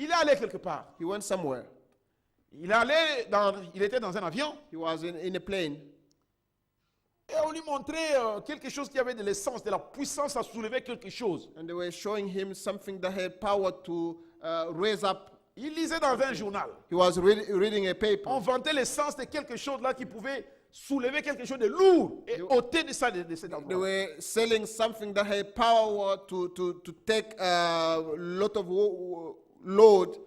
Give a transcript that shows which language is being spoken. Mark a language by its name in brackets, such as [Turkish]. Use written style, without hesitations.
[French] il est allé quelque part. [English] he went somewhere. [French] Il était dans un avion [English] He was in a plane. [French] et on lui montrait quelque chose qui avait de l'essence, de la puissance à soulever quelque chose. [English] And they were showing him something that had power to raise up. [French] Il lisait dans un journal. [English] He was reading a paper. [French] On vantait l'essence de quelque chose là qui pouvait soulever quelque chose de lourd et ôter de ça de cet [English] They [French] endroit. [English] were selling something that had power to take a lot of load.